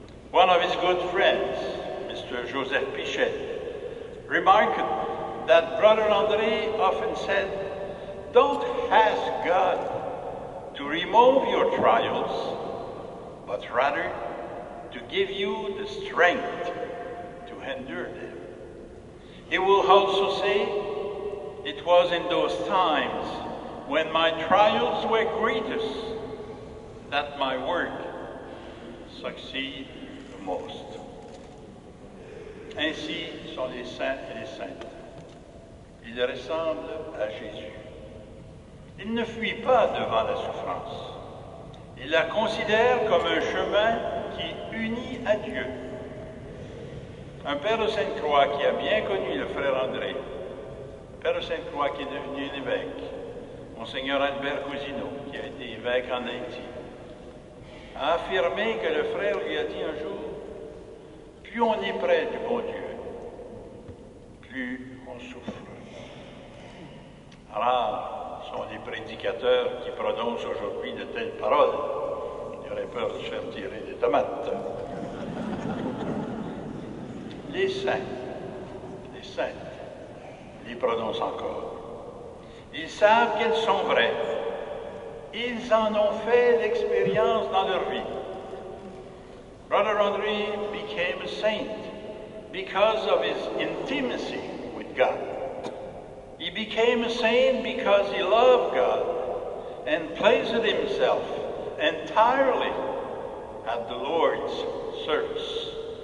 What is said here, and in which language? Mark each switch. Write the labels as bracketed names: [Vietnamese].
[English] One of his good friends, Mr. Joseph Pichet, remarked that Brother André often said, "Don't ask God to remove your trials, but rather to give you the strength to endure them." He will also say, "It was in those times when my trials were greatest that my work succeeded the most." [French] Ainsi sont les saints et les saintes. Ils ressemblent à Jésus. Ils ne fuient pas devant la souffrance. Ils la considèrent comme un chemin qui unit à Dieu. Un père de Sainte-Croix qui a bien connu le frère André, père de Sainte-Croix qui est devenu un évêque, Monseigneur Albert Cousineau, qui a été évêque en Haïti, a affirmé que le frère lui a dit un jour, plus on est près du bon Dieu, plus on souffre. Rares sont les prédicateurs qui prononcent aujourd'hui de telles paroles. Il aurait peur de se faire tirer des tomates. Les saints, les saintes, les prononcent encore. Ils savent qu'elles sont vraies. Ils en ont fait l'expérience dans leur vie. [English] Brother André became a saint because of his intimacy with God. He became a saint because he loved God and placed himself entirely at the Lord's service.